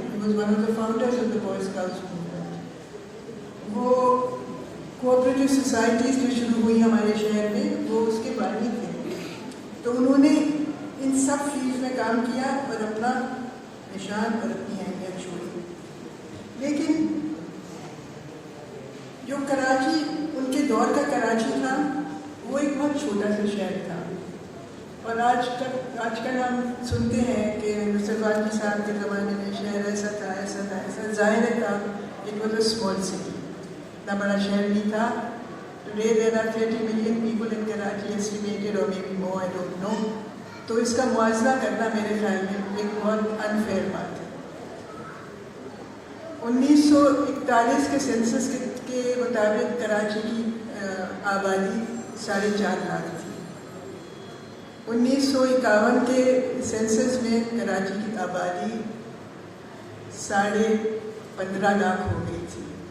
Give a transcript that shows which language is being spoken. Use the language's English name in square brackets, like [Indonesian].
[English] He was one of the founders of the Boy Scouts movement. [Urdu] وہ cooperative societies جو شروع ہوئی ہمارے شہر میں، وہ اس کے بانی تھے. تو انہوں نے ان سب فیلڈ میں کام کیا اور اپنا نشان اور اپنی اہمیت چھوڑی. لیکن جو کراچی، ان کے دور کا کراچی تھا، وہ ایک بہت چھوٹا سا شہر تھا. اور آج کل ہم سنتے ہیں کہ نصروانی صاحب کے زمانے میں شہر ایسا تھا، ایسا تھا، ایسا. ظاہر تھا [English] it was a small city, [Urdu] اتنا بڑا شہر نہیں تھا. [English] Today there are 30 million people in Karachi estimated, or maybe more, I don't know. [Urdu] تو اس کا موازنہ کرنا میرے خیال میں ایک بہت انفیئر بات ہے. 1941 کے سینسس کے مطابق کراچی کی آبادی 4.5 لاکھ تھی. 1951 کے سینسس میں کراچی کی آبادی 15.5 لاکھ ہو گئی تھی.